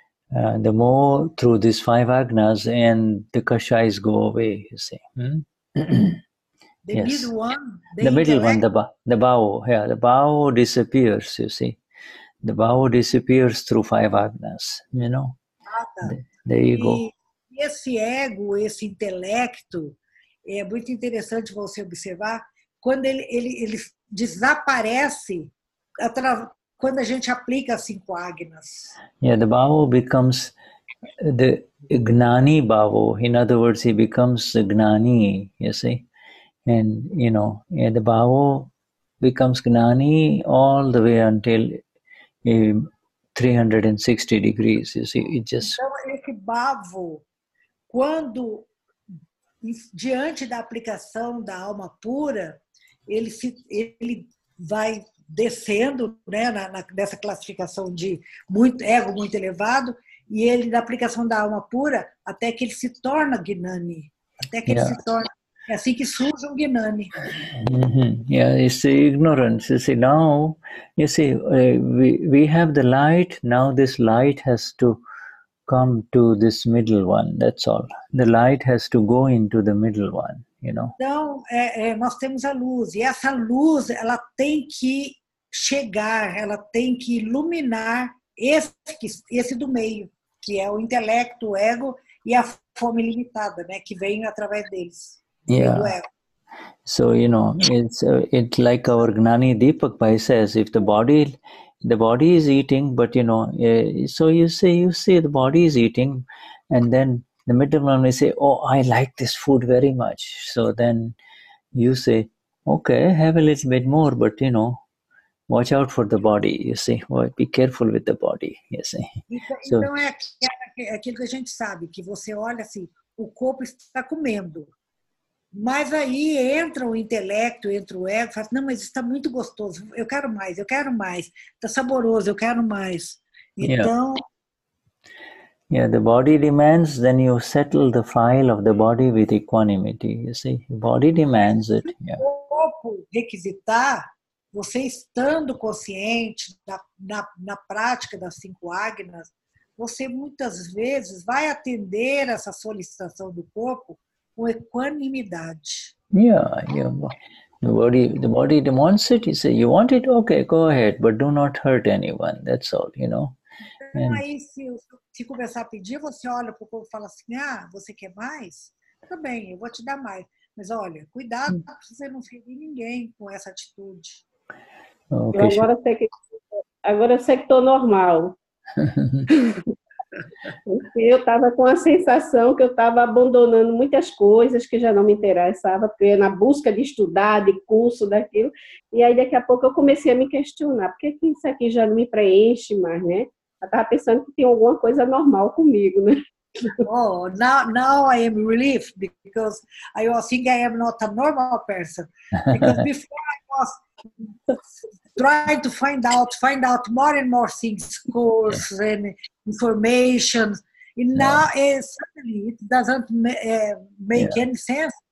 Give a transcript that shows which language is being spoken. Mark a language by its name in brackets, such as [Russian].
[English] The more through these 5 agnas, and the kashais go away, you see. The Yes. middle one, the middle one, the bao, yeah, the bao disappears, you see. The bao disappears through 5 agnas, you know. There you go. [Portuguese] E esse ego, esse intelecto, é muito interessante você observar quando ele desaparece quando a gente aplica as 5 agnas. [English] Yeah, the bhavo becomes the Gnani bhavo. In other words, he becomes the Gnani, you see. And, you know, the bhavo becomes Gnani all the way until 360 degrees, you see. It just... [Portuguese] Então, esse bhavo, quando, diante da aplicação da alma pura, ele vai descendo, né, nessa classificação de ego muito elevado, e ele, na aplicação da alma pura, até que ele se torna Gnani. Até que ele se torna... É assim que surge um Gnani. [English] Yeah, it's the ignorance. You see, now, you see, we have the light. Now this light has to come to this middle one. That's all. The light has to go into the middle one, you know. [Portuguese] Então, nós temos a luz. E essa luz, ela tem que chegar, ela tem que iluminar esse do meio, que é o intelecto, o ego e a fome limitada, né, que vem através deles. [English] Yeah. So, you know, it's like our Gnani Deepak Bhai says, if the body is eating, but, you know, so you see the body is eating, and then the middle one may say, oh, I like this food very much. So then you say, okay, have a little bit more, but, you know, watch out for the body, you see. Well, be careful with the body, you see. [Portuguese] Então, é aquilo que a gente sabe, que você olha assim, o corpo está comendo. Mas aí entra o intelecto, entra o ego, fala, não, mas está muito gostoso, eu quero mais, está saboroso, eu quero mais. Então... [English] Yeah, the body demands, then you settle the file of the body with equanimity, you see. The body demands it. Yeah. [Portuguese] O corpo requisitar, você estando consciente na prática das 5 agnas, você muitas vezes vai atender essa solicitação do corpo com equanimidade. [English] Yeah. The body demands it. You say, you want it? Okay, go ahead, but do not hurt anyone. That's all, you know. [Portuguese] Então, aí, se começar a pedir, você olha para o corpo e fala assim, você quer mais? Tá bem, eu vou te dar mais. Mas, olha, cuidado para você não ferir ninguém com essa atitude. [English] Okay. [Portuguese] Agora eu sei que estou normal. Eu estava com a sensação que eu estava abandonando muitas coisas que já não me interessavam, porque eu ia na busca de estudar, de curso, daquilo, e aí daqui a pouco eu comecei a me questionar, por que isso aqui já não me preenche mais, né? Eu estava pensando que tinha alguma coisa normal comigo, né? [English] Oh, now I am relieved, because I was thinking I am not a normal person, because before I was trying to find out more and more things, courses and information. And now suddenly it doesn't make any sense.